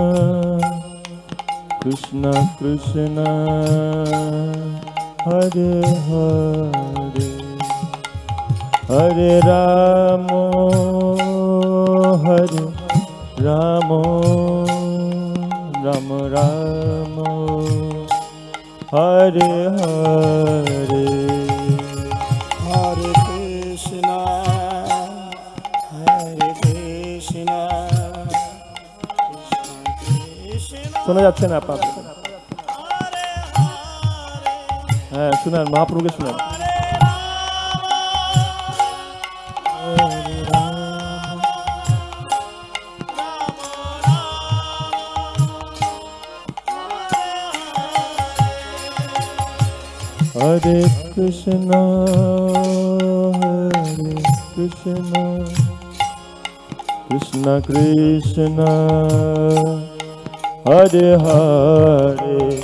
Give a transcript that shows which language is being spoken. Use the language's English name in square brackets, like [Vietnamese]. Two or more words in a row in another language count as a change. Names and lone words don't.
[Bangla] Krishna Krishna, Hare Hare, Hare Rama, Hare Rama, Rama Rama, Hare Hare. Hare Krishna, Hare Krishna, Krishna শোনা যাচ্ছে না আপনার? হ্যাঁ শুনেন, মহাপ্রভুকে শুনেন। Hare Krishna, Hare Krishna, Krishna Krishna, Hare Hare,